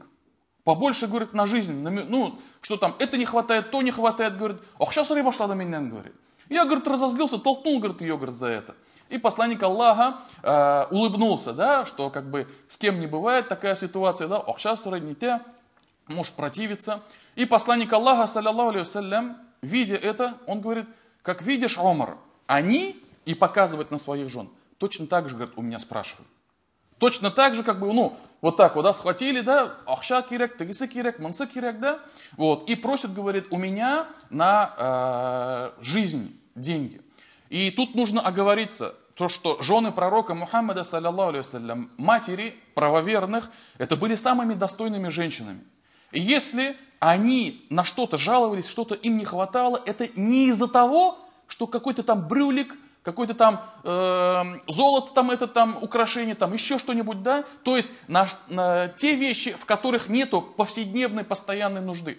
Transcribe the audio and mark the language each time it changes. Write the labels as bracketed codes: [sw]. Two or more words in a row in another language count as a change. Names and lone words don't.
[ru] Побольше, говорит, на жизнь. Ну, что там, это не хватает, то не хватает, говорит. Ох, сейчас рыба шла до меня, говорит. Я, говорит, разозлился, толкнул, говорит, ее, говорит, за это. И посланник Аллаха улыбнулся, да, что как бы с кем не бывает такая ситуация, да, ох, сейчас не те, можешь противиться. И посланник Аллаха, саллаллаху алейхи вассалям, видя это, он говорит, как видишь, Омар, они, и показывает на своих жен, точно так же, говорит, у меня спрашивают. Точно так же, как бы, ну, вот так вот, да, схватили, да, [tt] ахша кирек, тагисы кирек, мансы кирек, [ru] да, вот, и просит, говорит, у меня на жизнь деньги. И тут нужно оговориться, то, что жены пророка Мухаммада, саллаллаху алейхи вассалям, матери правоверных, это были самыми достойными женщинами. И если они на что-то жаловались, что-то им не хватало, это не из-за того, что какой-то там брюлик, какой-то там золото, там это там украшение, там еще что-нибудь, да, то есть на те вещи, в которых нету повседневной постоянной нужды.